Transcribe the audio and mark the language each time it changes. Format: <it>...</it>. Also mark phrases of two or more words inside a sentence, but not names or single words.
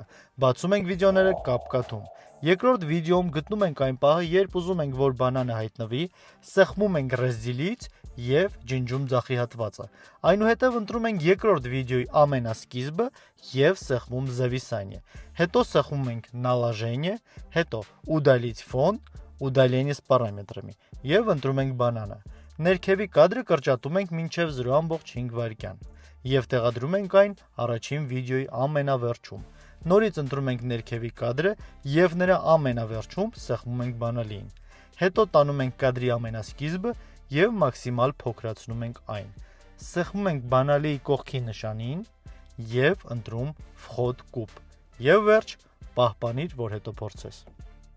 <hy>Բացում ենք վիդեոները կապկատում։ Երկրորդ վիդեոում գտնում ենք այն պահը, երբ ուզում ենք, որ բանանը հայտնվի, սեղմում ենք ռեզիլից եւ ջնջում ձախի հատվածը։ Այնուհետև ընտրում ենք երկրորդ վիդեոյի ամենասկիզբը եւ սեղմում զավիսանիե։ Հետո սեղմում ենք наложение, հետո</hy> <ru>удалить фон, удаление с параметрами</ru> <hy>եւ ընտրում ենք բանանը։ Ներքևի կադրը կրճատում ենք մինչև 0.5 վայրկյան եւ տեղադրում ենք այն առաջին վիդեոյի ամենավերջում։ Նորից ընտրում ենք ներքևի կադրը եւ նրա ամենավերջում սեղմում ենք բանալիին։ Հետո տանում ենք կադրի ամենասկիզբը եւ մաքսիմալ փոքրացնում ենք այն։ Սեղմում ենք բանալիի կողքի նշանին եւ ընտրում Vhod կուպ։ Եվ վերջ, պահպանիր, որ հետո փորձես։</hy>